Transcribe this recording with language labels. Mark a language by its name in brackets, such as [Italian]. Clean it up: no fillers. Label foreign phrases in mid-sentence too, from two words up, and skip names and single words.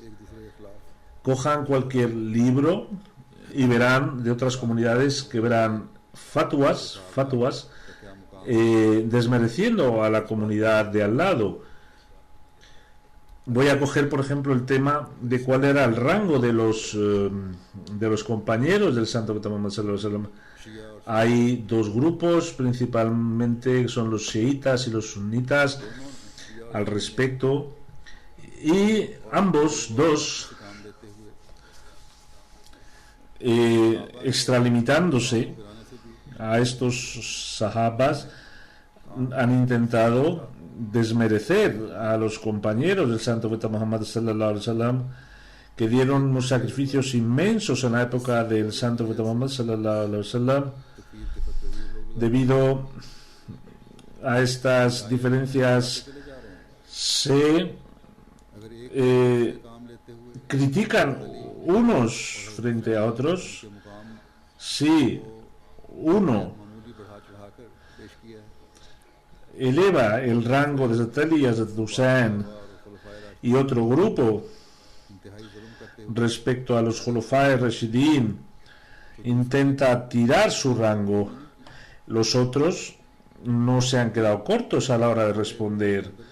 [Spanish] Cojan cualquier libro y verán de otras comunidades que verán fatwas desmereciendo a la comunidad de al lado. Voy a coger, por ejemplo, el tema de cuál era el rango de los compañeros del Santo Profeta Muhammad [Arabic] صلى الله عليه وسلم. [Spanish] Hay dos grupos, principalmente son los chiitas y los sunitas al respecto, y ambos dos, extralimitándose a estos sahabas, han intentado desmerecer a los compañeros del Santo Profeta Muhammad [Arabic] صلى الله عليه وسلم, [Spanish] que dieron unos sacrificios inmensos en la época del Santo Profeta Muhammad [Arabic] صلى الله عليه وسلم. [Spanish] Debido a estas diferencias se critican unos frente a otros. Si uno eleva el rango de Hazrat Ali y Hazrat Hussein, y otro grupo respecto a los Khulafai Rashidin intenta tirar su rango, los otros no se han quedado cortos a la hora de responder.